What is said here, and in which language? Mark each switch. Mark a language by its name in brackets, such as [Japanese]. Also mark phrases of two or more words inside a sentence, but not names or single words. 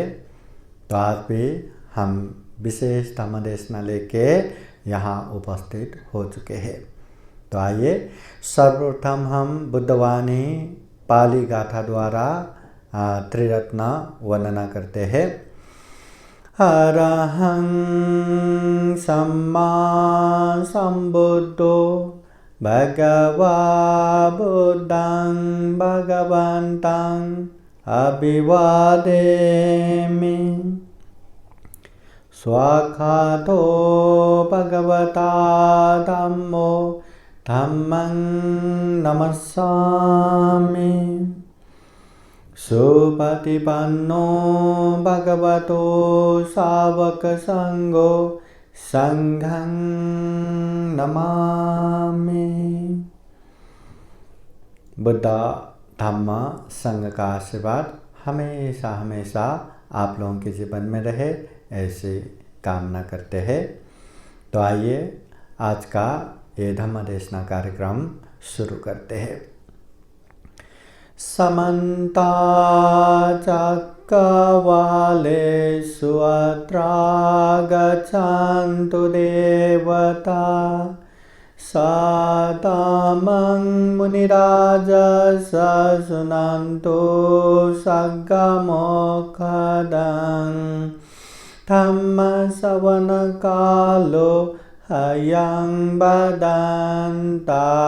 [Hindi] तो आज भी हम विशेष धम्म देशना लेके यहाँ उपस्थित हो चुके हैं। तो आइए सर्वप्रथम हम बुद्धवाणी पाली गाथा द्वारा त्रिरत्न वंदना करते हैं। [Pali] अरहं सम्मा सम्बुद्धो भगवा बुद्धं भगवन्तं अभिवादेमि। स्वाखातो भगवता धम्मो धम्मं नमस्सामि। सुपतिपन्नो भगवतो सावक संगो संघं नमामि। [Hindi] बुद्ध धम्म संघ का आशीर्वाद हमेशा हमेशा आप लोगों के जीवन में रहे, ऐसी कामना करते हैं। तो आइए आज का ये धम्म देशना कार्यक्रम शुरू करते हैं। [Pali] समन्ता चक्रवालेषु अत्रा गच्छन्तु देवता सदामं मुनिराजस शृण्वन्तु सग्गमोक्षदं धम्मश्रवणकालो अयं बदन्ता।